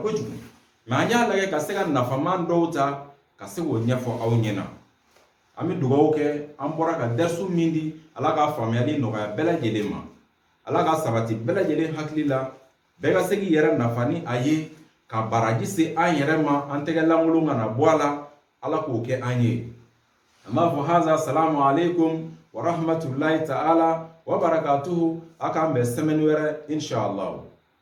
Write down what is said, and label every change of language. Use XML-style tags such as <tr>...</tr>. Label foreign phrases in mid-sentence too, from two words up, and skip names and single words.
<bm>kojugu mais an y'a lajɛ ka se ka nafaman dɔw ta ka se k'o ɲɛfɔ aw ɲɛna an bɛ dugawu kɛ an bɔra ka dɛrisu min di ala ka faamuyali nɔgɔya bɛɛ lajɛlen ma ala ka sabati bɛɛ lajɛlen hakili la bɛɛ ka se k'i yɛrɛ nafa ni a ye ka baraji se an yɛrɛ ma an tɛgɛ lankolon kana bɔ a la ala k'o kɛ an ye an b'a fɔ haza</bm> <ar>سلام عليكم ورحمة الله تعالى وبركاته</ar> <bm>a k'an bɛn semaine wɛrɛ inshallah</bm>